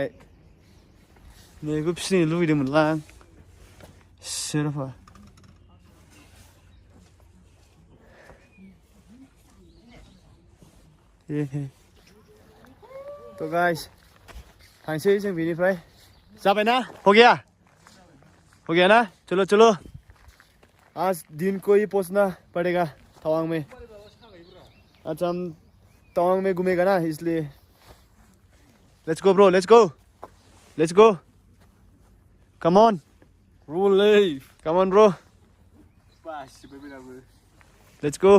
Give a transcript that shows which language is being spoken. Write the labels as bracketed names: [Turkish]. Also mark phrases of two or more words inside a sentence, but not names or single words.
[Bodo] नैखौ फिसिनो लुबैदोंमोनलां सेराफा। [Hindi] तो गाइस [Bodo] थांसै जों बेनिफ्राय, जाबाय ना, [Hindi] हो गया ना, चलो चलो आज दिन को ही पहुंचना पड़ेगा तवांग में। अच्छा हम तवांग में घूमेगा ना, इसलिए [English] let's go bro, let's go come on bro, let's go.